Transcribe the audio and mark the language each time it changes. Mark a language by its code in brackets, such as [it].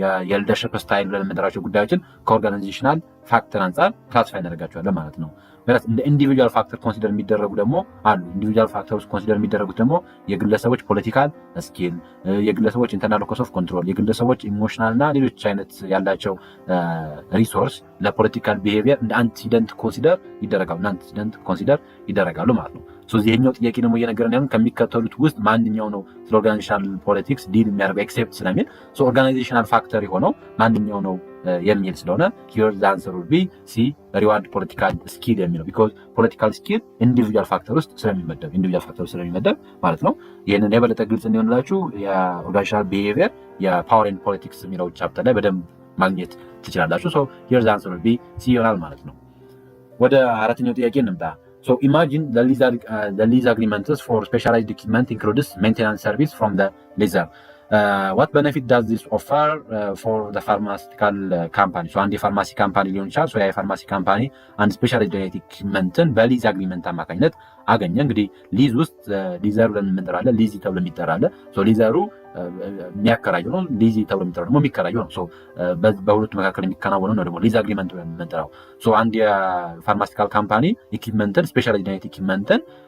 [am] የሊደርሽፕ ስታይል ብለን የምንጠራቸው ጉዳዮችን ከኦርጋናይዜሽናል ፋክተር አንጻር ክላሲፋይ እናደርጋቸዋለን ማለት ነው። እንደ ኢንዲቪጁዋል ፋክተር ኮንሲደር የሚደረጉ ደግሞ አሉ። ኢንዲቪጁዋል ፋክተርስ ኮንሲደር የሚደረጉት ደግሞ የግለሰቦች ፖለቲካል ስኪል፣ የግለሰቦች ኢንተርናል ሎከስ ኦፍ ኮንትሮል፣ የግለሰቦች ኢሞሽናል እና ሌሎች አይነት ያላቸው ሪሶርስ ለፖለቲካል ቢሄቪየር እንደ አንቲሲደንት ኮንሲደር ይደረጋሉ ማለት ነው። ይሄኛው ጥያቄ ደግሞ እየነገረን ያሉን ከሚከተሉት ውስጥ ማንኛው ነው ስለ ኦርጋናይዜሽናል ፖለቲክስ ዲል የሚያደርገው ኤክሴፕት ስለሚል ኦርጋናይዜሽናል ፋክተር የሆነው ማንኛው ነው የሚል ስለሆነ [en] here the answer would be C reward political skill የሚለው because political skill individual factor [am] ውስጥ ስለሚመደብ ማለት ነው። ይህንን የበለጠ ግልጽ እንዲሆንላችሁ የኦርጋናይዜሽናል ቢሄቪየር የፓወር ኤንድ ፖለቲክስ የሚለው ቻፕተር ላይ በደንብ ማግኘት ትችላላችሁ። [en] so here the answer would be C [am] ይሆናል ማለት ነው። ወደ አራተኛው ጥያቄ እንምጣ። [en] So imagine the lease agreements for specialized equipment includes maintenance service from the leaser. What benefit does this offer for the pharmaceutical company? [am] So አንድ የፋርማሲ ካምፓኒ ሊሆን ይችላል። ሶ ያ የፋርማሲ ካምፓኒ አንድ ስፔሻላይዝድ ኢኩዊፕመንትን በሊዝ አግሪመንት አማካኝነት አገኘ። እንግዲህ ሊዝ ውስጥ ሊዘሩ ለምንጠራለን ሊዝ ተብሎ የሚጠራለ። ሶ ሊዘሩ የሚያከራየው ነው፣ ሊዝ ተብሎ የሚጠራው ደግሞ የሚከራየው ነው። ሶ በሁለቱ መካከል የሚከናወነው ነው ደግሞ ሊዝ አግሪመንት ብለን የምንጠራው። ሶ አንድ የፋርማሲካል ካምፓኒ ኢኩዊፕመንትን ስፔሻላይዝድ ኢኩዊፕመንትን